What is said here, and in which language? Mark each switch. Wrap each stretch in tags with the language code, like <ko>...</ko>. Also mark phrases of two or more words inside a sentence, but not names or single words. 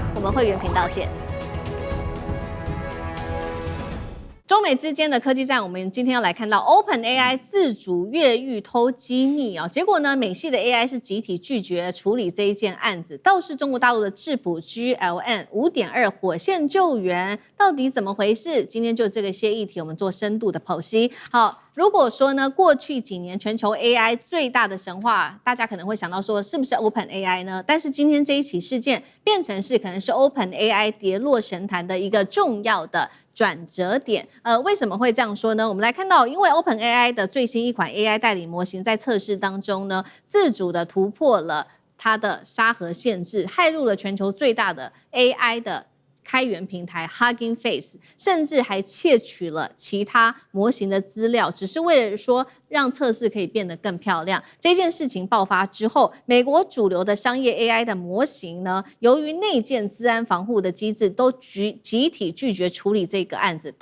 <zh>我們會員頻道見。中美之間的科技戰，我們今天要來看到 OpenAI 自主越獄偷機密啊，結果呢，美系的 AI 是集體拒絕處理這一件案子，倒是中國大陸的智譜 GLN 5.2火線救援，到底怎麼回事？今天就這個些議題，我們做深度的剖析。好。如果說呢，過去幾年全球 AI 最大的神話，大家可能會想到說，是不是 OpenAI 呢？但是今天這一起事件變成是可能是 OpenAI 跌落神壇的一個重要的轉折點。為什麼會這樣說呢？我們來看到，因為 OpenAI 的最新一款 AI 代理模型在測試當中呢，自主的突破了它的沙盒限制，駭入了全球最大的 AI 的開源平台 Hugging Face，甚至還竊取了其他模型的資料，只是為了說讓測試可以變得更漂亮。這件事情爆發之後，美國主流的商業 AI 的模型呢，由於內建資安防護的機制，都集體拒絕處理這個案子。</zh>